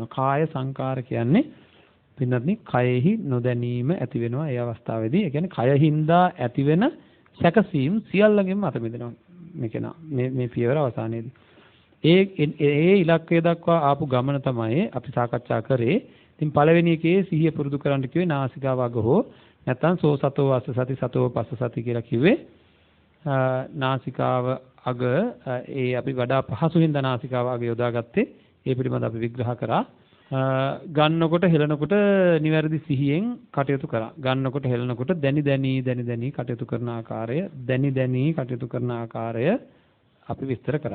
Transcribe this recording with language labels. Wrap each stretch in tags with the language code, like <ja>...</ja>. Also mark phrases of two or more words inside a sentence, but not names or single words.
<si>කාය සංකාර කියන්නේ පින්නත්නි කයෙහි නොදැනීම ඇති වෙනවා ඒ අවස්ථාවේදී. ඒ කියන්නේ කයින්දා ඇති වෙන සැකසීම් සියල්ලගෙන්ම අත මිදෙනවා මේ පියවර අවසානයේදී. ඒ ඉලක්කය දක්වා ආපු ගමන තමයි අපි සාකච්ඡා කරේ. ඉතින් පළවෙනි එකේ සිහිය පුරුදු කරන්න කිව්වේ නාසිකාව අග හෝ නැත්නම්</si> <pi>සෝ සතෝ වාස සති සතෝ පස්ස සති</pi> <si>කියලා කිව්වේ. නාසිකාව අග අපි වඩා පහසුවෙන් නාසිකාව අග යොදාගත්තේ ඒ පිළිබඳව අපි විග්‍රහ කරා. ගන්නකොට හෙලනකොට නිවැරදි සිහියෙන් කටයුතු කරා. ගන්නකොට හෙලනකොට දැනි දැනි කටයුතු කරන ආකාරය කටයුතු කරන ආකාරය අපි විස්තර කරා.</si>